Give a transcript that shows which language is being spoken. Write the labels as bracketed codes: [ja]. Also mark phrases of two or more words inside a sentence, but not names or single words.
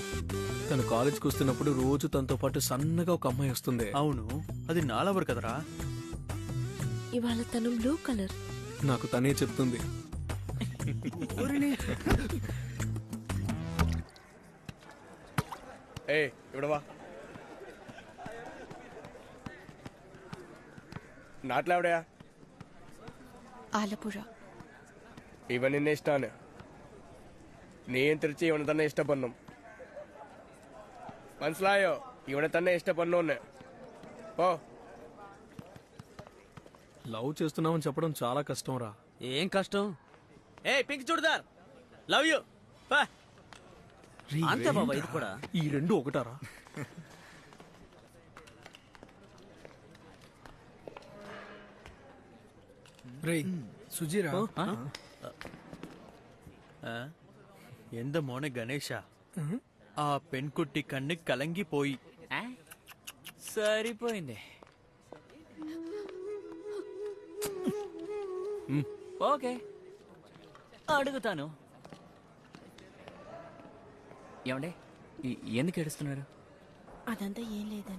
[te] తను కాలేజ్కి వస్తున్నప్పుడు రోజు తనతో పాటు సన్నగా ఒక అమ్మాయి వస్తుంది. అవును, అది నా లవర్ కదరా. ఇవాళ తను బ్లూ కలర్. నాకు తనే చెప్తుంది. ఏ ఇవిడవా, [ml] നാട്ടിൽ എവിടെയാ? ആലപ്പുഴ. ഇവൻ നിന്നെ ഇഷ്ടാണ്. നീയും തിരിച്ച് ഇവനെ തന്നെ ഇഷ്ടപ്പെടുന്നു. മനസ്സിലായോ? ഇവനെ തന്നെ ഇഷ്ടപ്പെടുന്നു. ഓ, [te] లవ్ చేస్తున్నామని చెప్పడం చాలా కష్టం రా. ఏం కష్టం? ఏ పింక్ చూడదార్, [en] love you. [te] అంతే బాబా, ఇది కూడా. ఈ రెండు ఒకటారా? రేయ్ సుజీరా, [ml] എന്ത മോനെ ഗണേശ, ആ പെൺകുട്ടി കണ്ണിന് കലങ്ങിപ്പോയി. [te] సరిపోయింది. ఓకే, అడుగుతాను. ఏమండే, ఎందుకు ఏడుస్తున్నారు? అదంతా ఏం లేదండి.